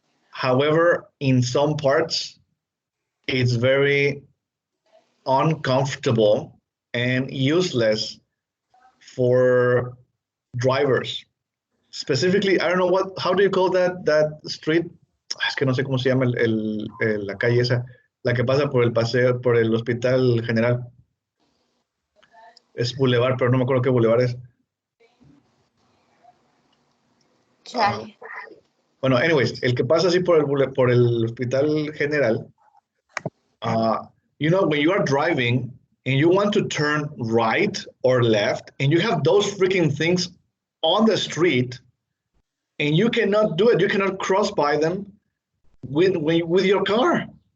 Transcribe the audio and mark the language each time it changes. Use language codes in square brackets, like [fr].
[en] However, in some parts, it's very uncomfortable and useless for drivers. Specifically, I don't know how do you call that street? [es] Es que no sé cómo se llama la calle esa, la que pasa por el paseo, por el Hospital General. Es Boulevard, pero no me acuerdo qué Boulevard es. Chale. Bueno, [en] anyways, [es] el que pasa así por el Hospital General, [en] you know, when you are driving and you want to turn right or left, and you have those freaking things on the street, and you cannot do it, you cannot cross by them with your car.